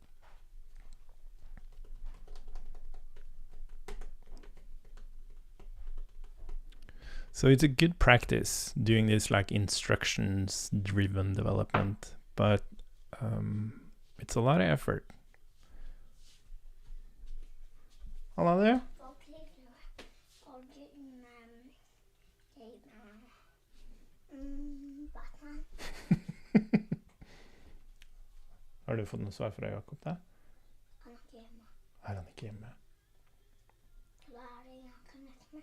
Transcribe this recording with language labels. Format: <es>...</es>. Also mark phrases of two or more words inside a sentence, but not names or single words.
<en>So it's a good practice doing this like instructions driven development, but it's a lot of effort. Hello there.</en> <no>Har du fått noe svar fra Jakob da? Han er ikke hjemme. Er han ikke hjemme? Hva det jeg kan leke med?</no>